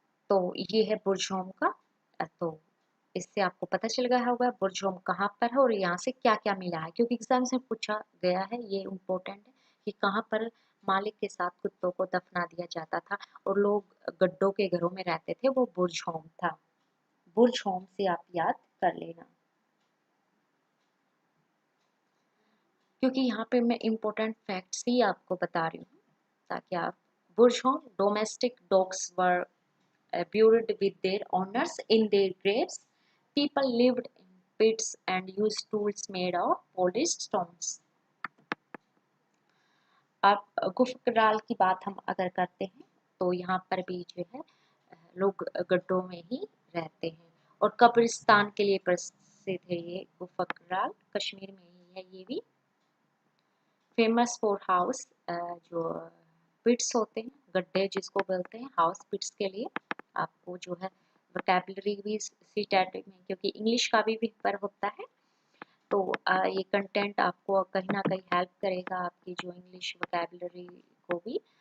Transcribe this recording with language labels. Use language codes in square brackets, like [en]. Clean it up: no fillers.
[hi] तो ये है बुर्ज होम का। तो इससे आपको पता चल गया होगा बुर्ज होम कहाँ पर है और यहाँ से क्या क्या मिला है, क्योंकि एग्जाम से पूछा गया है, ये इम्पोर्टेंट है कि कहाँ पर मालिक के साथ कुत्तों को दफना दिया जाता था और लोग गड्ढों के घरों में रहते थे, वो बुर्ज होम था। बुर्ज होम से आप याद कर लेना, क्योंकि यहाँ पे मैं इम्पोर्टेंट फैक्ट्स ही आपको बता रही हूँ ताकि आप। [en] Burzahom domestic dogs were buried with their owners in their graves. People lived in pits and used tools made of polished stones. [hi] अब गुफकराल की बात हम अगर करते हैं तो यहाँ पर भी जो है लोग गड्ढों में ही रहते हैं और कब्रिस्तान के लिए प्रसिद्ध है ये गुफकराल, कश्मीर में ही है ये भी। फेमस फॉर हाउस, जो पिट्स होते हैं, गड्ढे जिसको बोलते हैं, हाउस पिट्स के लिए आपको जो है वोकैबुलरी भी सी टैट में, क्योंकि इंग्लिश का भी पेपर होता है, तो ये कंटेंट आपको कहीं ना कहीं हेल्प करेगा आपकी जो इंग्लिश वोकैबुलरी को भी।